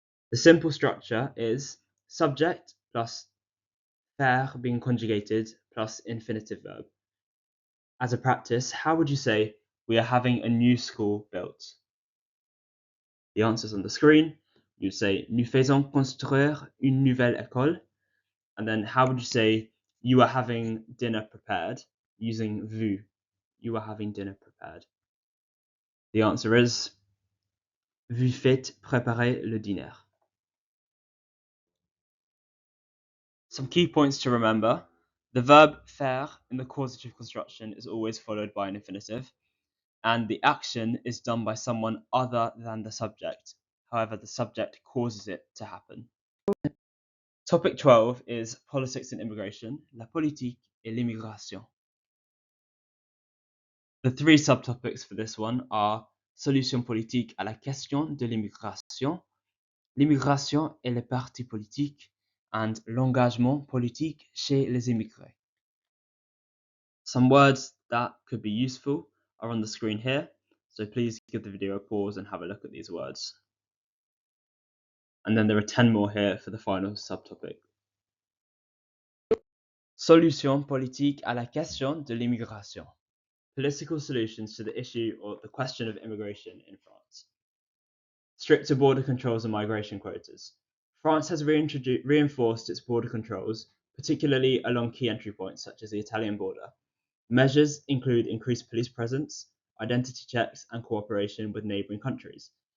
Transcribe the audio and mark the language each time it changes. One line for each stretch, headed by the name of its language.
English: The simple structure is subject plus faire being conjugated plus infinitive verb. As a practice, how would you say we are having a new school built? The answer's on the screen. You'd say
French: nous faisons construire une nouvelle école.
English: And then how would you say you are having dinner prepared using vous? You are having dinner prepared. The answer is
French: vous faites préparer le dîner.
English: Some key points to remember. The verb faire in the causative construction is always followed by an infinitive, and the action is done by someone other than the subject. However, the subject causes it to happen. Topic 12 is politics and immigration,
French: la politique et l'immigration.
English: The three subtopics for this one are
French: solution politique à la question de l'immigration, l'immigration et les partis politiques,
English: and
French: l'engagement politique chez les immigrés.
English: Some words that could be useful are on the screen here, so please give the video a pause and have a look at these words. And then there are 10 more here for the final subtopic.
French: Solution politique à la question de l'immigration.
English: Political solutions to the issue or the question of immigration in France. Stricter border controls and migration quotas. France has reinforced its border controls, particularly along key entry points such as the Italian border. Measures include increased police presence, identity checks, and cooperation with neighbouring countries.